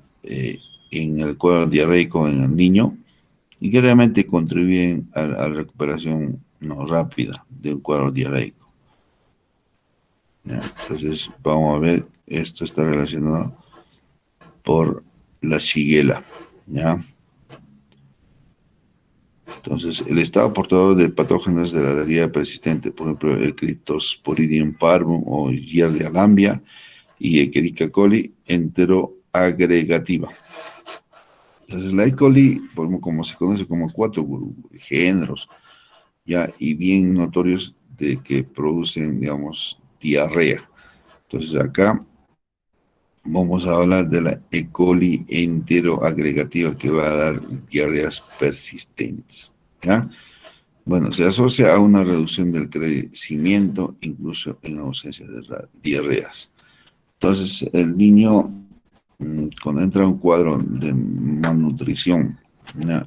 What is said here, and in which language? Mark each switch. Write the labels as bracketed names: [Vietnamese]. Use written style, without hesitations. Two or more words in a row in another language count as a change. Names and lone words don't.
[Spanish] En el cuadro diarreico en el niño y que realmente contribuyen a la recuperación no rápida de un cuadro diarreico, ¿ya? Entonces vamos a ver, esto está relacionado por la shigella, ¿ya? Entonces, el estado portador de patógenos de la diarrea persistente, por ejemplo, el Cryptosporidium parvum o Giardia lambia y Escherichia coli enteroagregativa. Entonces, la E. coli, como se conoce como cuatro géneros, ya, y bien notorios de que producen, digamos, diarrea. Entonces, acá vamos a hablar de la E. coli enteroagregativa que va a dar diarreas persistentes, ¿ya? Bueno, se asocia a una reducción del crecimiento, incluso en ausencia de diarreas. Entonces, el niño, cuando entra a un cuadro de malnutrición, ¿ya?